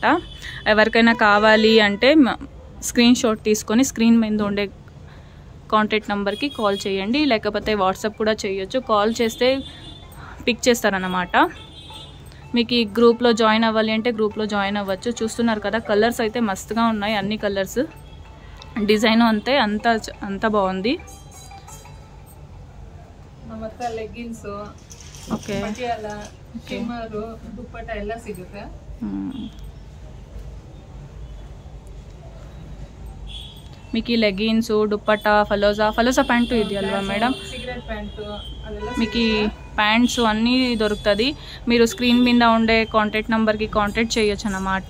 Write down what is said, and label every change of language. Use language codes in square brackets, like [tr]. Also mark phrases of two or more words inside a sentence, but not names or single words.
[te] ఎవరికైనా కావాలి అంటే [en] screen shot [te] తీసుకొని స్క్రీన్ మీద ఉండే [en] contact number call [te] చేయండి, లేకపోతే వాట్సాప్ కూడా చేయొచ్చు. కాల్ చేస్తే పిక్ చేస్తారన్నమాట. మీకు ఈ [en] group join [te] అవ్వాలి అంటే [en] group join [te] అవ్వచ్చు. చూస్తున్నారు కదా కలర్స్ అయితే మస్తుగా ఉన్నాయి, అన్ని కలర్స్. డిజైన్ అంతే అంత బాగుంది. [kn] ಮತ್ತೆ ಲೆಗ್ಗಿನ್ಸ್ ಓಕೆ ಪಟಿಯಾಲ ಶಿಮ್ಮರು ದುಪ್ಪಟ್ಟ ಎಲ್ಲ ಸಿಗುತ್ತೆ. [te] మీకు ఈ లెగిన్స్ దుప్పట్టా ఫలోజా ప్యాంటు ಇದೆಯಲ್ವಾ మేడం? [en] cigarette pants ಅದೆಲ್ಲ [te] మీకు ప్యాంట్స్ అన్నీ దొరుకుతుంది. మీరు స్క్రీన్ మీద ఉండే [en] contact number contact [te] చేయొచ్చు అన్నమాట.